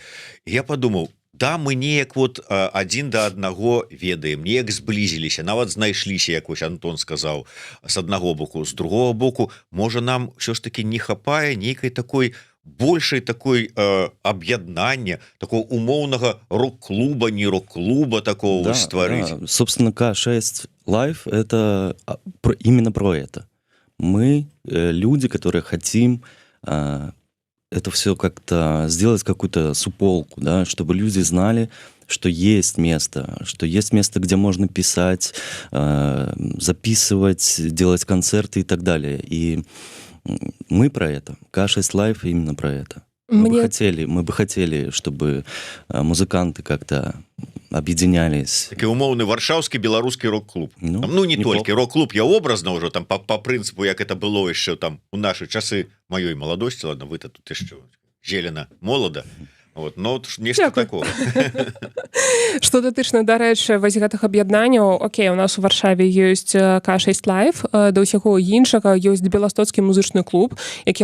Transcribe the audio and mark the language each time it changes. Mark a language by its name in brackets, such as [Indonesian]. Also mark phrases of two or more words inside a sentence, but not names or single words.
[Belarusian] Я подумаў, да, мы неяк вот адзін да аднаго ведаем, неяк зблізіліся, нават знайшліся, як вось Антон сказаў, з аднаго боку. З другого боку, можа, нам ўсё ж таки не хапае нейкай такой большай такой аб'яднання, такого умоўнага рок-клуба, не рок-клуба такого да, стварыць. Да. [Russian] Собственно, К6 Live — это именно про это. Мы люди, которые хотим это все как-то сделать, какую-то суполку, да, чтобы люди знали, что есть место, где можно писать, записывать, делать концерты и так далее. И мы про это. К6 Live именно про это. Мы бы хотели, чтобы музыканты как-то объединялись. [Belarusian] Такі умоўны варшаўскі беларускі рок-клуб. Ну не толькі рок-клуб, [Russian] я образно [Belarusian] ўжо там по прынцыпу, як это было яшчэ там у нашы часы маёй маладосці, ладно, вы-то тут яшчэ зелена молода. Вот, но нешта такого. Што датычна, дарэчы, вось гэтых аб'яднанняў, окей, у нас у Варшаве ёсць К6 Live, да ўсяго іншага ёсць Беластоцкі музычны клуб, які